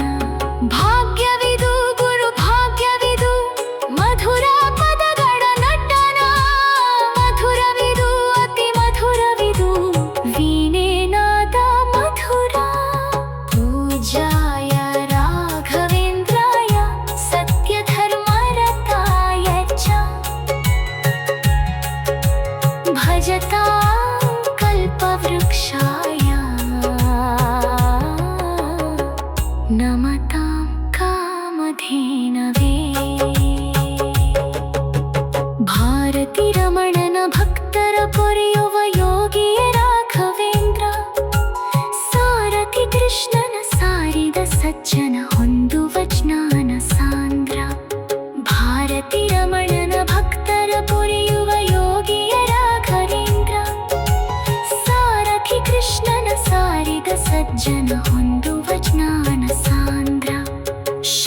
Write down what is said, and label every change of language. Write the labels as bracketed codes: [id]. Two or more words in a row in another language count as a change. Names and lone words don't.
[kn] ಭಾಗ್ಯವಿದು ಗುರು ಭಾಗ್ಯವಿದು ಮಧುರ ಪದಗಳ ನಟನ ಮಧುರವಿದು ಅತಿ ಮಧುರವಿದು ವೀಣೆ ನಾದ ಮಧುರ। [sa] पूज्याय राघवेन्द्राय सत्यधर्मरताय च भजतां कल्पवृक्षाय नमतां कामधेनवे। [kn] ಭಾರತಿ ರಮಣನ ಭಕ್ತರ ಪೊರೆಯುವ ಯೋಗಿಯ ರಾಘವೇಂದ್ರ ಸಾರಥಿ ಕೃಷ್ಣನ ಸಾರಿದ ಸಜ್ಜನ ಹೊಂದುವ ಜ್ಞಾನ ಸಾಂದ್ರ। ಭಾರತಿ ರಮಣನ ಭಕ್ತರ ಪೊರೆಯುವ ಯೋಗಿಯ ರಾಘವೇಂದ್ರ ಸಾರಥಿ ಕೃಷ್ಣನ ಸಾರಿದ ಸಜ್ಜನ ಹೊಂದುವ ಜ್ಞಾನ ಸಾಂದ್ರ।